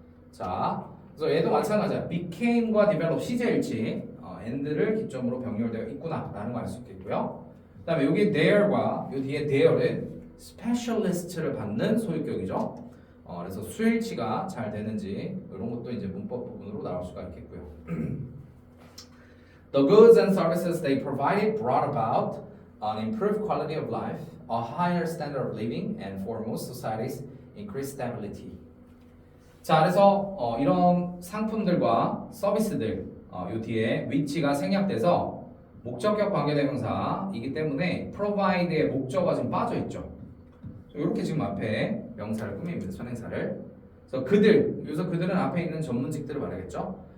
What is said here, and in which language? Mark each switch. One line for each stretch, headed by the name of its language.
Korean: 자, 그래서 얘도 마찬가지야. became과 develop 시제일치, and를 기점으로 병렬되어 있구나라는 걸 알 수 있겠고요. 그다음에 여기 there과 요 뒤에 there는 specialist를 받는 소유격이죠. 그래서 수일치가 잘 되는지 이런 것도 이제 문법 부분으로 나올 수가 있겠고요.
English: The goods and services they provided brought about an improved quality of life, a higher standard of living, and for most societies, increased stability.
Korean: 자, 그래서 이런 상품들과 서비스들 요 뒤에 위치가 생략돼서 목적격 관계대명사이기 때문에 provide의 목적어가 지금 빠져 있죠. 이렇게 지금 앞에 명사를 꾸밉니다. 선행사를. 그래서 여기서 그들은 앞에 있는 전문직들을 말하겠죠.